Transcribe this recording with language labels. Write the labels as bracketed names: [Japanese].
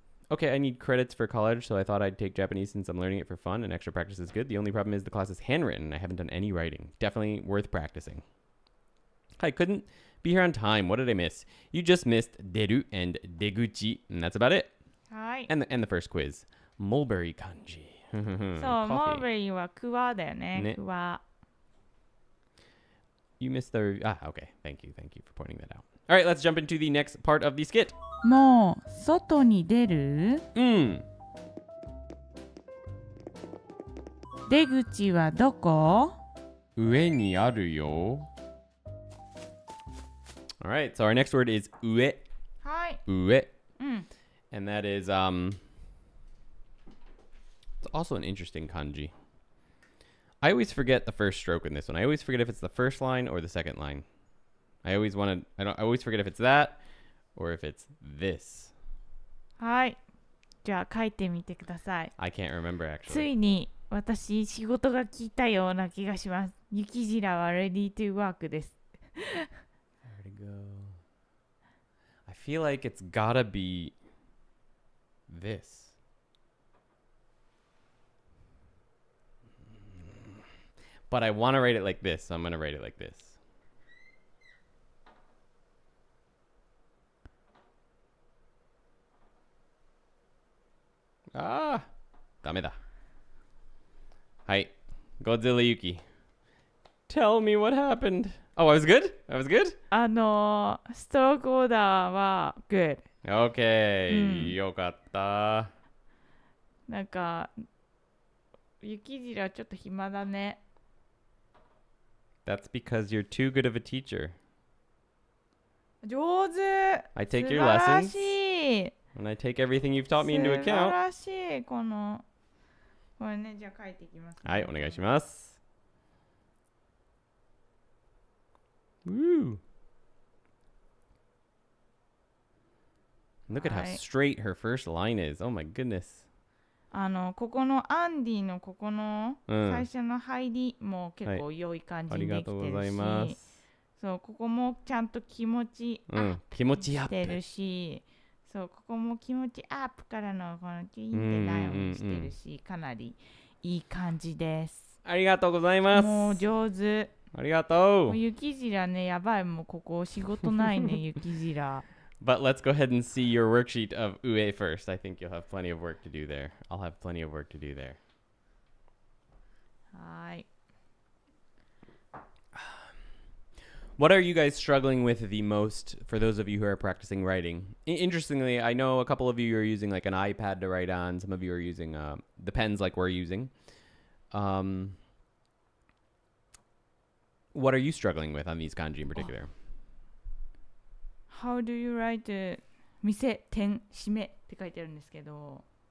[English] Okay, I need credits for college, so I thought I'd take Japanese since I'm learning it for fun, and extra practice is good. The only problem is the class is handwritten. I haven't done any writing. Definitely worth practicing. I couldn't be here on time. What did I miss? You just missed deru and deguchi, and that's about it. Hi. And the first quiz. Mulberry kanji. [Japanese] そう、モーベリーはクワだよね。クワ。 [English] You missed the... okay. Thank you for pointing that out. All right, let's jump into the next part of the skit. [Japanese] もう外に出る？出口はどこ？上にあるよ。 [English] All right, so our next word is 上。 [Japanese] はい。上。 [English] And that is, it's also an interesting kanji. I always forget the first stroke in this one. I always forget if it's the first line or the second line. I always forget if it's that or if it's this. [Japanese] はい。じゃあ書いてみてください。 [English] I can't remember [Japanese] つ [English] actually. [Japanese] いに私仕事が来たような気がします。雪白は ready to work です。 [English] Where to go? I feel like it's gotta be this. But I want to write it like this, so I'm going to write it like this. Ah! ダメだ。はい。 Godzilla Yuki. Tell me what happened. Oh, I was good? I was good? [Japanese] ストロークオーダーは good。 Okay、よかった。なんか、雪白ちょっと暇だね。 [English] That's because you're too good of a teacher. [Japanese] 上手。 [English] I take your [Japanese] 素晴ら [English] lessons [Japanese] しい。 [English] and I take everything you've taught me into [Japanese] 素晴 [English] account. [Japanese] らしい。これね、じゃあ書いていきます、ね。はい、お願いします。 [English] Woo! Look at how straight her first line is. Oh my goodness. [Japanese] ここのアンディのここの最初の入りも結構良い感じにできてるし、ありがとうございます。そう、ここもちゃんと気持ちアップしてるし、そう、ここも気持ちアップからのこのキュインってダウンしてるし、かなりいい感じです。ありがとうございます。もう上手。ありがとう。もう雪白ね、やばい、もうここ仕事ないね、雪白。 [English] But let's go ahead and see your worksheet of UE first. I think you'll have plenty of work to do there. I'll have plenty of work to do there. [Japanese] はい。 [English] What are you guys struggling with the most for those of you who are practicing writing? Interestingly, I know a couple of you are using like an iPad to write on. Some of you are using the pens like we're using. What are you struggling with on these kanji in particular? [Japanese] How do you write 店、点、締めって書いてあるんですけど。